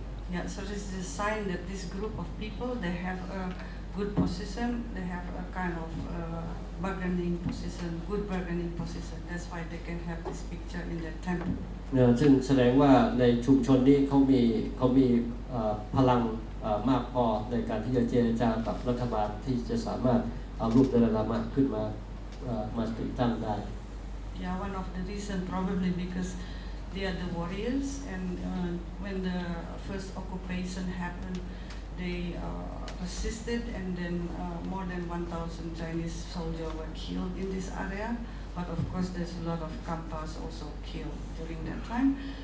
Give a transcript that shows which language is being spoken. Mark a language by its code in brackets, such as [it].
[en] Yeah, so this is a sign that this group of people they have a good position, they have a kind of bargaining position, good bargaining position. That's why they can have this picture in their temple. [th] ซึ่งแสดงว่าในชุมชนนี้เขามีพลังมากพอในการที่จะเจรจากับรัฐบาลที่จะสามารถเอารูปดาไลลามะขึ้นมาติดตั้งได้ [en] Yeah, one of the reason probably because they are the warriors, and when the first occupation happened, they resisted, and then more than 1,000 Chinese soldiers were killed in this area. But of course, there's a lot of Kampas also killed during that time.